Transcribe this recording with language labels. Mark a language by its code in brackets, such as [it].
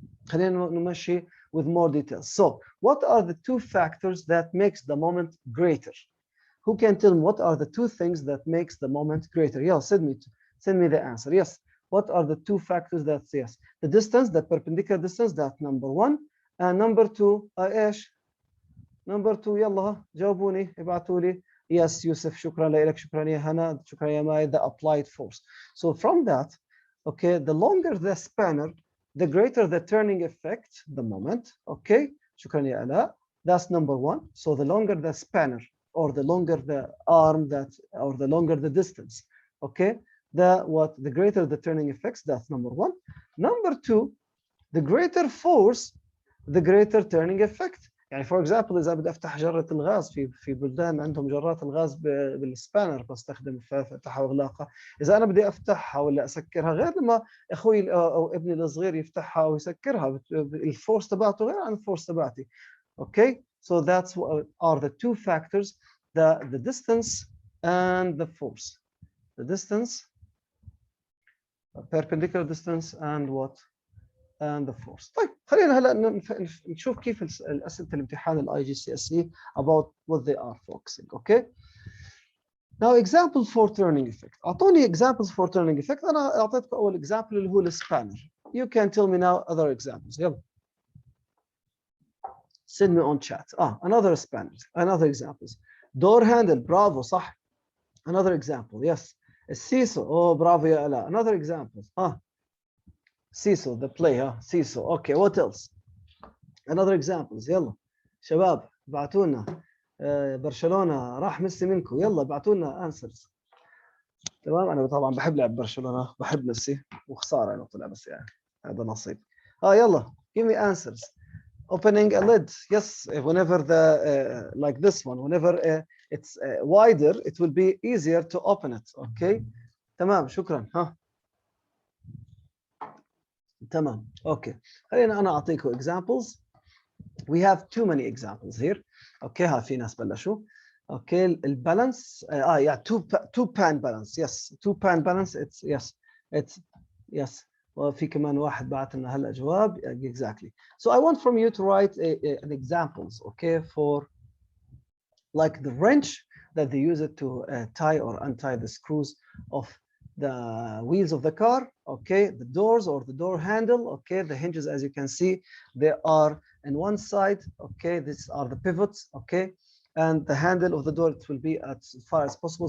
[ar] خلينا نمشي [en] with more details. So, what are the two factors that makes the moment greater? Who can tell me what are the two things that makes the moment greater? Yeah, send me the answer. Yes. What are the two factors that, yes, the distance, the perpendicular distance, that's number one. And number two, ايش? Number two, [ar] يلا جاوبوني ابعتوا لي. [en] Yes, Yusuf, [ar] شكرا لك, شكرا يا هنا, شكرا يا ماي, [en] the applied force. So from that, okay, the longer the spanner, the greater the turning effect, the moment, okay, [ar] شكرا يا آلاء. [en] That's number one. So the longer the spanner, or the longer the arm that, or the longer the distance, okay, the greater the turning effects, that's number one. Number two, the greater force, the greater turning effect. [ar] يعني [en] for example [ar] إذا بدي أفتح جرة الغاز في بلدان عندهم جرات الغاز بالسبانر بستخدم فتحها وإغلاقها. إذا أنا بدي أفتحها ولا أسكرها غير لما أخوي أو ابني الصغير يفتحها ويسكرها, الفورس تبعته غير عن الفورس تبعتي. [en] Okay, so that's what are the two factors, the distance and the force. The distance, perpendicular distance, and what? And the force. [ar] طيب خلينا هلا نشوف كيف الأسئلة الامتحان IGCSE [en] about what they are focusing. Okay. Now example for turning effect. [ar] أعطوني [en] examples for turning effect. [ar] أنا أعطيتكم أول example اللي هو السبانر. [en] You can tell me now other examples. يلا. Send me on chat. Another spanner. Another examples. Door handle. Bravo. صح. Another example. Yes. Seesaw. Oh, bravo [ar] يا آلاء. [en] Another example. Seesaw, the play. Seesaw. Okay, what else? Another examples. [ar] يلا شباب ابعتوا لنا. برشلونة راح ميسي منكم. يلا ابعتوا لنا answers. تمام. أنا طبعا بحب لعب برشلونة. بحب ميسي وخسارة إنه طلع بس يعني هذا نصيب. [en] يلا give me answers. Opening a lid. Yes, whenever the like this one, whenever it's wider, it will be easier to open it. Okay. [ar] تمام. شكرا. [en] تمام. Okay. [ar] خلينا أنا أعطيكم examples. [en] We have too many examples here. Okay. [ar] في ناس بلشوا. [en] Okay. البالانس. Yeah. Two pan balance. Yes. Two pan balance. It's yes. [ar] وفي كمان واحد بعت لنا هلا جواب. [en] Exactly. So I want from you to write an examples, okay, for like the wrench that they use it to tie or untie the screws of the wheels of the car, okay, the doors or the door handle, okay, the hinges, as you can see, they are in one side, okay, these are the pivots, okay, and the handle of the door, it will be as far as possible.